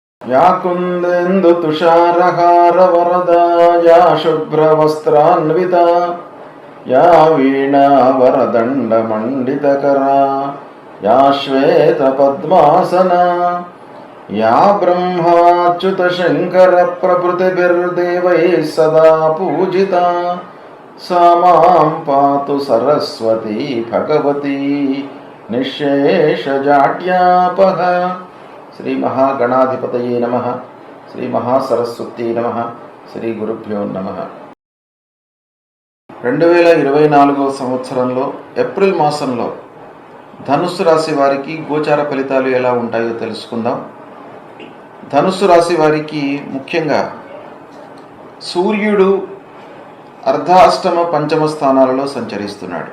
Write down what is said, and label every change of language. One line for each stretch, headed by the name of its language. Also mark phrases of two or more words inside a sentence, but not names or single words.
Sanskrit: या कुन्देन्दु तुषारहार वरदा या शुभ्रवस्त्रान्विता या वीणा वरदण्ड मण्डितकरा या श्वेतपद्मासना या ब्रह्माच्युत शङ्कर प्रभृतिभिर्देवैः सदा पूजिता सा मां पातु सरस्वती भगवती निःशेषजाड्यापः। श्री महागणाधिपतये नमः। श्री महासरस्वती नमः। श्री गुरुभ्यो नमः।
Telugu: 2024 సంవత్సరంలో ఏప్రిల్ మాసంలో ధనుస్సు రాశి వారికి గోచార ఫలితాలు ఎలా ఉంటాయో తెలుసుకుందాం. ధనుస్సు రాశి వారికి ముఖ్యంగా సూర్యుడు అర్ధాష్టమ పంచమ స్థానాలలో సంచరిస్తున్నాడు.